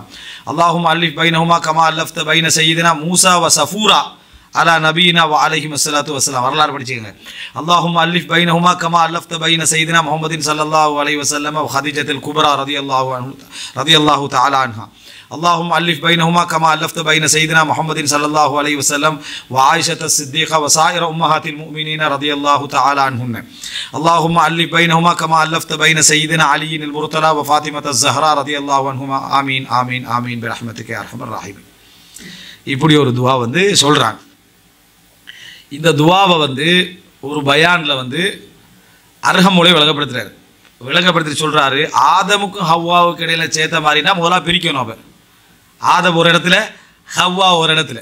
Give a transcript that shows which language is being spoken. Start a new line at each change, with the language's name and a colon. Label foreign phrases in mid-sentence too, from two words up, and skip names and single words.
Arabic: اللهم ألف بينهما كما ألفت بين سيدنا موسى و صفورا على نبينا و عليهم الصلاة والسلام.
Tamil: வரலாறு படிச்சுக்கங்க.
Arabic: اللهم ألف بينهما كما ألفت بين سيدنا محمد صلى الله عليه وسلم و خديجة الكبرى رضي الله تعالى عنها. اللهم ألف بينهما كما ألفت بين سيدنا محمد صلى الله عليه وسلم وعائشة الصديقة وسائر أمهات المؤمنين رضي الله تعالى عنهن اللهم ألف بينهما كما ألفت بين سيدنا علي المرتضى وفاطمة الزهراء رضي الله عنهما آمين آمين آمين برحمتك يا أرحم الراحمين.
Tamil: இப்படி ஒரு துவா வந்து சொல்றாங்க. இந்த துவாவை வந்து ஒரு பயான்ல வந்து அர்ஹமுலை விளங்கப்படுத்தி சொல்றாரு. ஆதமுக்கும் ஹவ்வாவுக்கு இடையில சேர்த்த மாதிரினா முதல்ல பிரிக்கணும். அப்ப ஆதம் ஒரு இடத்துல ஹவ்வா ஒரு இடத்துல.